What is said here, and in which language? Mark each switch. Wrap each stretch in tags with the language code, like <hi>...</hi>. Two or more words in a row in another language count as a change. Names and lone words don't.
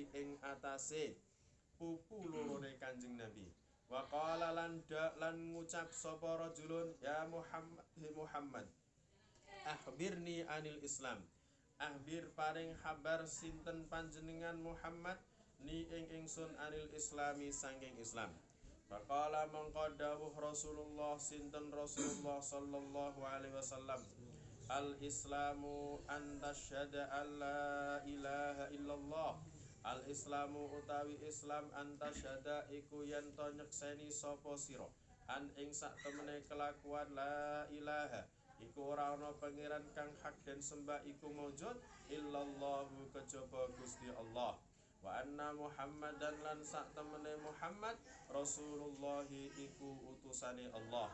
<jv>ing atase pupu lorone Kanjeng Nabi</jv> <ar>وقال</ar> <jv>lan ngucap sapa</jv> <ar>رجل يا محمد أخبرني عن الإسلام أخبر</ar> <jv>paring habar sinten panjenengan Muhammad ni ing ingsun</jv> <ar>عن الإسلام</ar> <jv>saking Islam faqala mongko dawuh Rasulullah sinten Rasulullah</jv> <ar>صلى الله عليه وسلم الإسلام أن تشهد أن لا إله إلا الله الإسلام</ar> <jv>utawi Islam antasyhada iku yen to nyekseni sapa sira an ing sak temene kelakuan</jv> <ar>لا إله</ar> <jv>iku ora ana pangeran kang hak den sembah iku maujud illallahu kejaba Gusti Allah.</jv> <ar>وأن محمدا</ar> <jv>lan sak temene Muhammad Rasulullah iku utusane Allah.</jv>